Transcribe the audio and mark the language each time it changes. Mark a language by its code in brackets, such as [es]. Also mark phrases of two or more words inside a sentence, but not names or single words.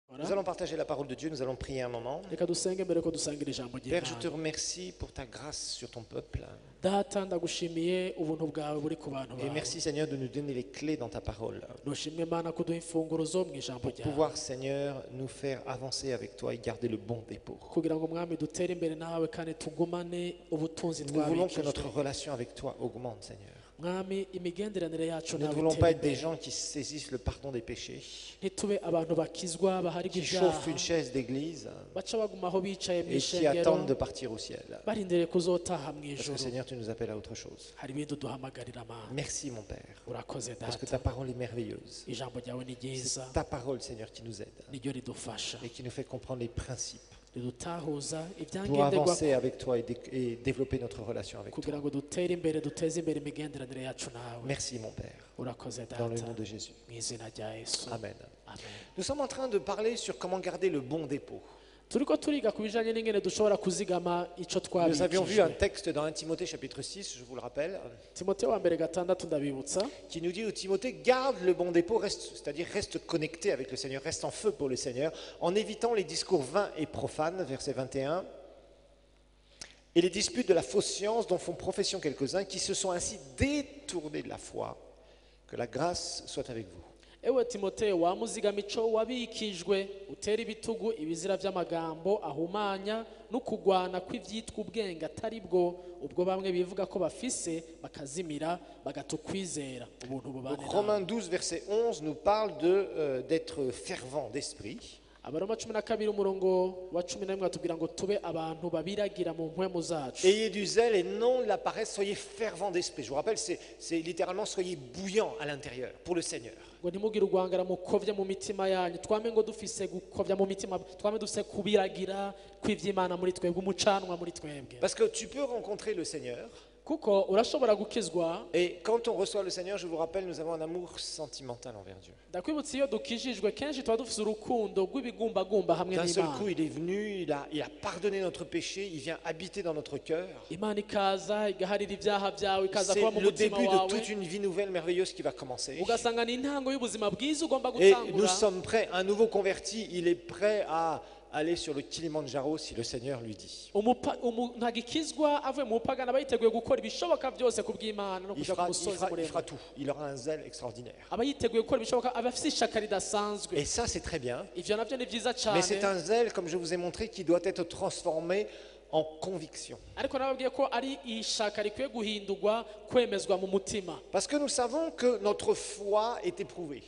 [fr] Nous allons partager la parole de Dieu, nous allons prier un moment. [rn] reka dusenge mbere ko dusangira ijambo [fr] Père, je te [rn] ry'Imana. [fr] remercie pour ta grâce sur ton peuple. [rn] Data ndagushimiye ubuntu bwawe buri ku bantu [fr] Et [rn] bawe. [fr] merci Seigneur de nous donner les clés dans ta parole. [rn] Nushimwe Mana kuduha imfunguro zo mu ijambo [fr] Pour [rn] ryawe [fr] pouvoir Seigneur nous faire avancer avec toi et garder le bon dépôt. [rn] kugira ngo mwami dutere imbere nawe kandi tugumane ubutunzi [fr] Nous voulons que [rn] twabikijwe. [fr] notre relation avec toi augmente Seigneur. [rn] Mwami imigenderanire yacu [fr] Nous ne [rn] nawe [fr] voulons [rn] itere [fr] pas être des [rn] imbere. [fr] gens qui saisissent le pardon des péchés, [rn] ntitube abantu bakizwa baharirwa [fr] qui chauffent [rn] ibyaha [fr] une chaise d'église [rn] baca baguma aho bicaye mu [fr] et qui [rn] ishengero [fr] attendent de partir au ciel. [rn] barindiriye kuzotaha mu [fr] Parce que [rn] ijuru. [fr] Seigneur, tu nous appelles à autre chose. [rn] hari ibindi uduhamagarira Mana. [fr] Merci mon Père, [rn] urakoze [fr] parce que [rn] data, [fr] ta parole est merveilleuse. [rn] ijambo ryawe ni ryiza, [fr] C'est ta parole Seigneur qui nous aide [rn] niryo ridufasha [fr] et qui nous fait comprendre les principes [rn] ridutahuza [fr] pour [rn] ibyangenderwa [fr] avancer avec toi et développer notre relation avec [rn] kugira [fr] toi. [rn] ngo dutere imbere duteze imbere imigenderanire yacu nawe. [fr] Merci mon Père, [rn] urakoze [fr] dans le [rn] data, [fr] nom de Jésus. [rn] mu izina rya Yesu. [fr] Amen. [rn] Amen. [fr] Nous sommes en train de parler sur comment garder le bon dépôt. [rn] turiko turiga ku bijanye n'ingene dushobora kuzigama ico [fr] Nous avions vu un [rn] twabikijwe. [fr] texte dans 1 Timothée chapitre 6, je vous le rappelle, [rn] timoteyo wa mbere gatandatu ndabibutsa [fr] qui nous dit au Timothée, garde le bon dépôt, c'est-à-dire reste connecté avec le Seigneur, reste en feu pour le Seigneur, en évitant les discours vains et profanes, verset 21, et les disputes de la fausse science dont font profession quelques-uns, qui se sont ainsi détournés de la foi. Que la grâce soit avec vous. [rn] ewe timoteyo wamuzigama ico wabikijwe utera ibitugu ibizira vy'amagambo ahumanya n'ukugwana kw'ivyitwa ubwenge atari bwo ubwo bamwe bivuga ko bafise bakazimira bagatukwizera ubuntu bubane [fr] Donc, [rn] nawe. [fr] Romains 12, verset 11 nous parle d'être fervent d'esprit. [rn] abaroma 12 umurongo wa 11 atubwira ngo tube abantu babiragira mu mpwemu zacu. [fr] Ayez du zèle et non de la paresse, soyez fervent d'esprit. Je vous rappelle, c'est littéralement soyez bouillant à l'intérieur pour le Seigneur. [rn] ngo ntimugire urwangara mukovya mu mitima yanyu twame ngo dufise gukovya mu mitima twame dufise kubiragira kw'ivy'Imana muri twebwe umucanwa muri twebwe [fr] Parce que tu peux rencontrer le Seigneur. [rn] kuko urashobora gukizwa. [fr] Et quand on reçoit le Seigneur, je vous rappelle, nous avons un amour sentimental envers Dieu. [rn] ndakwibutsa iyo dukijijwe kenshi tuba dufise urukundo rw'ibigumbagumba hamwe [fr] D'un seul coup, [rn] n'Imana. [fr] il est venu, il a pardonné notre péché, il vient habiter dans notre cœur. [rn] Imana ikaza igaharira ibyaha byawe ikaza [fr] C'est [rn] kuba mu [fr] le [rn] mutima [fr] début de [rn] wawe [fr] toute une vie nouvelle merveilleuse qui va commencer. [rn] ugasanga ni intango y'ubuzima bwiza ugomba [fr] Et nous [rn] gutangura. [fr] sommes prêts, un nouveau converti, il est prêt à aller sur le Kilimandjaro si le Seigneur lui dit. [rn] umuntu agikizwa avuye mu bupagani aba yiteguye gukora ibishoboka byose ku bw'Imana no [fr] Il [rn] kuja ku [fr] fera, [rn] musozi [fr] il [rn] muremure. [fr] fera tout. Il aura un zèle extraordinaire. [rn] aba yiteguye gukora ibishoboka aba afite ishaka ridasanzwe. [fr] Et ça, c'est très bien. [rn] ivyo navyo ni vyiza [fr] Mais c'est [rn] cyane [fr] un zèle, comme je vous ai montré, qui doit être transformé en conviction. [rn] ariko nababwiye ko ari ishaka rikwiye guhindurwa kwemezwa mu mutima [fr] Parce que nous savons que notre foi est éprouvée.